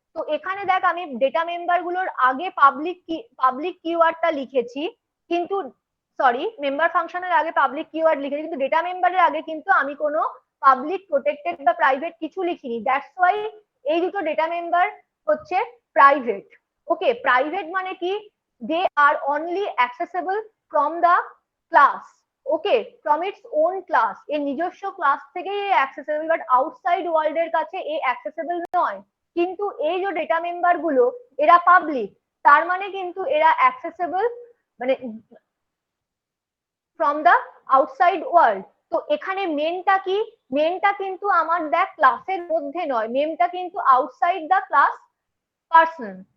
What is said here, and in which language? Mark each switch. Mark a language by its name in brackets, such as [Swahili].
[Bangla] তো এখানে দেখ আমি ডেটা মেম্বার গুলোর আগে পাবলিক কিওয়ার্ডটা লিখেছি, কিন্তু সরি, মেম্বার ফাংশনের আগে পাবলিক কিওয়ার্ড লিখেছি, কিন্তু ডেটা মেম্বারের আগে কিন্তু আমি কোনো পাবলিক, প্রোটেক্টেড বা প্রাইভেট কিছু লিখিনি। দ্যাটস ওয়াই এই দুটো ডেটা মেম্বার হচ্ছে প্রাইভেট, ওকে। প্রাইভেট মানে কি? [English] they are only accessible from the class, [Bangla] okay, from its own class. এর নিজস্ব ক্লাস থেকেই অ্যাক্সেসেবল, বাট আউটসাইড ওয়ার্ল্ড এর কাছে এ অ্যাক্সেসেবল নয়। কিন্তু এই যে ডেটা মেম্বার গুলো এরা পাবলিক, তার মানে কিন্তু এরা অ্যাক্সেসেবল মানে ফ্রম দ্য আউটসাইড ওয়ার্ল্ড। তো এখানে মেনটা কি? মেনটা কিন্তু আমার দেখ ক্লাসের মধ্যে নয়, মেনটা কিন্তু আউটসাইড দ্য ক্লাস পার্সন।